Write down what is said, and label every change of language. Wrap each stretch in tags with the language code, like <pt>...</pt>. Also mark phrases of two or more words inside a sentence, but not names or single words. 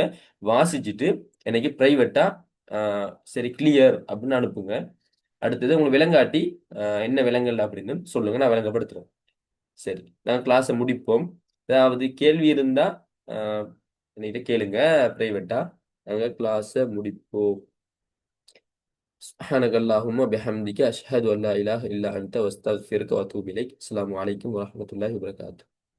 <ta>வாசிச்சுட்டு எனக்கு பிரைவேட்டா சரி கிளியர் அப்படின்னு அனுப்புங்க. அடுத்தது உங்களுக்கு விளங்காட்டி என்ன விலங்கல் அப்படின்னு சொல்லுங்க, நான் விளங்கப்படுத்துறேன். சரி, நான் கிளாஸை முடிப்போம். ஏதாவது கேள்வி இருந்தா ஆஹ் என்கிட்ட கேளுங்க பிரைவேட்டா. நாங்கள் கிளாஸை முடிப்போம்.</ta> <ar>سبحانك اللهم وبحمدك أشهد أن لا إله إلا أنت واستغفرك وأتوب إليك. السلام عليكم ورحمة الله وبركاته.</ar>